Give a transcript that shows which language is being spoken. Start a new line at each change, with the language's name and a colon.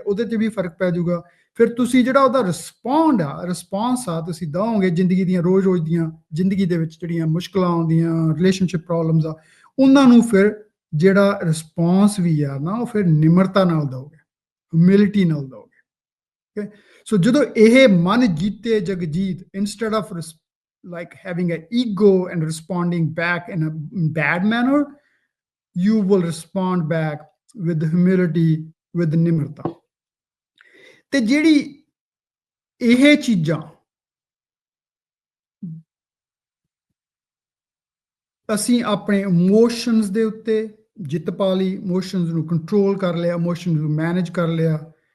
Punjabi: ਉਹਦੇ 'ਚ ਵੀ ਫਰਕ ਪੈ ਜਾਊਗਾ। ਫਿਰ ਤੁਸੀਂ ਜਿਹੜਾ ਉਹਦਾ ਰਿਸਪੌਂਸ ਆ ਤੁਸੀਂ ਦਓਗੇ ਜ਼ਿੰਦਗੀ ਦੀਆਂ, ਰੋਜ਼-ਰੋਜ਼ ਦੀਆਂ ਜ਼ਿੰਦਗੀ ਦੇ ਵਿੱਚ ਜਿਹੜੀਆਂ ਮੁਸ਼ਕਲਾਂ ਆਉਂਦੀਆਂ, ਰਿਲੇਸ਼ਨਸ਼ਿਪ ਪ੍ਰੋਬਲਮਸ ਆ, ਉਹਨਾਂ ਨੂੰ ਫਿਰ ਜਿਹੜਾ ਰਿਸਪੌਂਸ ਵੀ ਆ ਨਾ, ਉਹ ਫਿਰ ਨਿਮਰਤਾ ਨਾਲ ਦਓਗੇ, ਹਿਊਮਿਲਿਟੀ ਨਾਲ ਦਓਗੇ। ਓਕੇ, ਸੋ ਜਦੋਂ ਇਹ ਮਨ ਜੀਤੇ ਜਗ ਜੀਤ,
English: instead of like having an ego and responding back in a bad manner, you will respond back with humility, with ਨਿਮਰਤਾ।
Punjabi: ਤੇ ਜਿਹੜੀ ਇਹ ਚੀਜ਼ਾਂ ਅਸੀਂ ਆਪਣੇ ਇਮੋਸ਼ਨਸ ਦੇ ਉੱਤੇ ਜਿੱਤ ਪਾ ਲਈ, ਇਮੋਸ਼ਨਸ ਨੂੰ ਕੰਟਰੋਲ ਕਰ ਲਿਆ, ਇਮੋਸ਼ਨਸ ਨੂੰ ਮੈਨੇਜ ਕਰ ਲਿਆ,